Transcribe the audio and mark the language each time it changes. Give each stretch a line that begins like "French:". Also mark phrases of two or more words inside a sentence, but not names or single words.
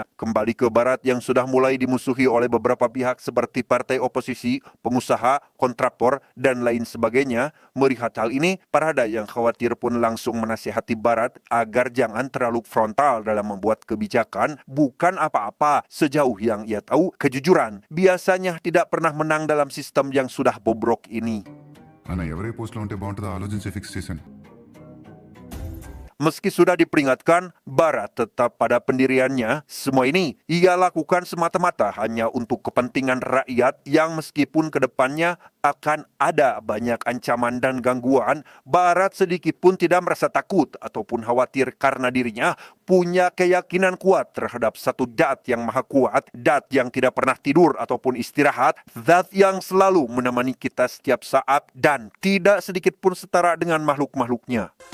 Indonesian: Kembali ke Barat yang sudah mulai dimusuhi oleh beberapa pihak seperti partai oposisi, pengusaha, kontraktor, dan lain sebagainya. Melihat hal ini, Parada yang khawatir pun langsung menasihati Barat agar jangan terlalu frontal dalam membuat kebijakan. Bukan apa-apa, sejauh yang ia tahu, kejujuran biasanya tidak pernah menang dalam sistem yang sudah bobrok ini.
Telugu: అన్న ఎవరే పోస్ట్లో ఉంటే బాగుంటుందో ఆలోచించి ఫిక్స్ చేశాను
Indonesian: Meski sudah diperingatkan, Barat tetap pada pendiriannya. Semua ini ia lakukan semata-mata hanya untuk kepentingan rakyat yang meskipun kedepannya akan ada banyak ancaman dan gangguan, Barat sedikit pun tidak merasa takut ataupun khawatir karena dirinya punya keyakinan kuat terhadap satu Dat yang maha kuat, Dat yang tidak pernah tidur ataupun istirahat, Zat yang selalu menemani kita setiap saat dan tidak sedikit pun setara dengan makhluk-makhluknya.